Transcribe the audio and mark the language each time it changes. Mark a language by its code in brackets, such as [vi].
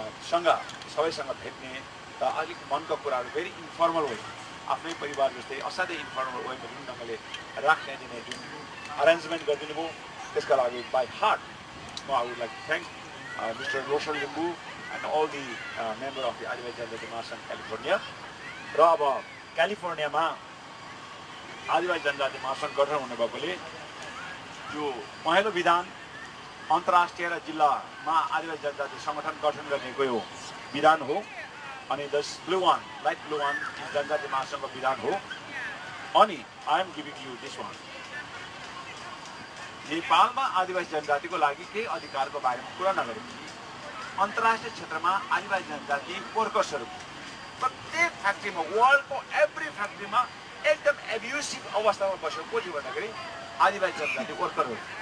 [ne] सँग सबैसँग भेट्ने र अलिक मनका कुराहरू भेरी इन्फर्मल वे आफ्नै परिवार जस्तै असाध्यै इन्फर्मल वेमा जुन ढङ्गले राख्ने दिने जुन अरेन्जमेन्ट गरिदिनु भयो त्यसका लागि बाई हार्ट म [en] I would like to thank mister Roshan Limbu and all the member of the [ne] आदिवासी जनजाति महासङ्घ क्यालिफोर्निया. र अब क्यालिफोर्नियामा आदिवासी जनजाति महासङ्घ गठन हुने भएकोले जो पहेँलो विधान अन्तर्राष्ट्रिय र जिल्लामा आदिवासी जनजाति सङ्गठन गठन गर्नेको यो विधान हो. अनि दस blue one light blue one जनजाति महासङ्घको विधान हो. [en] अनि I am giving you this one. [ne] नेपालमा आदिवासी जनजातिको लागि केही अधिकारको बारेमा कुरा नगरेपछि अन्तर्राष्ट्रिय क्षेत्रमा आदिवासी जनजाति वर्कर्सहरू प्रत्येक फ्याक्ट्रीमा वर्ल्डको एभ्री फ्याक्ट्रीमा एकदम एब्युसिभ अवस्थामा बसेको को थियो भन्दाखेरि आदिवासी जनजाति वर्करहरू.